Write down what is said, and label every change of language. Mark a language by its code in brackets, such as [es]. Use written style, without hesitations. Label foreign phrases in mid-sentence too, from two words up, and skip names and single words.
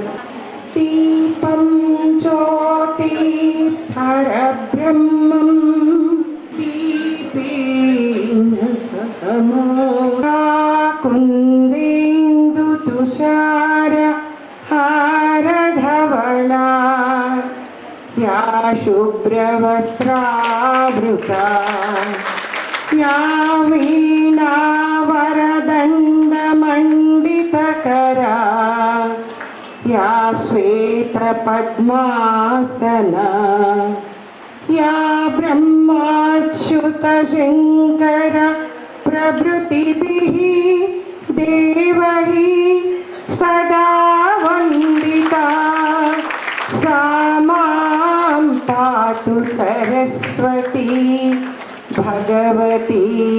[sa] దీపం జ్యోతి పరబ్రహ్మం దీపేన సహమో కుందేందు తుషార హారధవళా యా శుభ్రవస్త్రావృతా యా వీణా వరదండమండితకరా या श्वेतपद्मासना या ब्रह्माच्युतशङ्कर प्रभृतिभिः देवैः सदा वन्दिता सा मां पातु सरस्वती भगवती